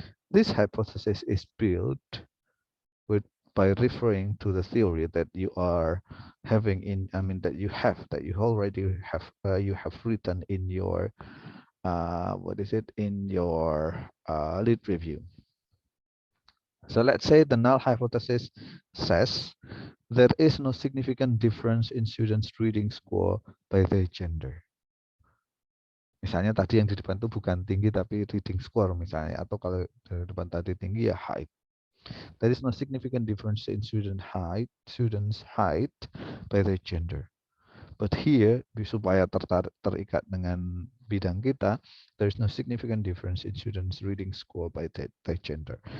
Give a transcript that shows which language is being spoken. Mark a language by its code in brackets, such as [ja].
[en] This hypothesis is built by referring to the theory that you are having that you already have you have written in your in your lead review. So let's say the null hypothesis says there is no significant difference in students' reading score by their gender. [id] Misalnya tadi yang di depan itu bukan tinggi tapi reading score misalnya, atau kalau di depan tadi tinggi ya height. [en] There is no significant difference in students' height by their gender. But here, [id] supaya terikat dengan bidang kita, [en] there is no significant difference in students' reading score by their gender.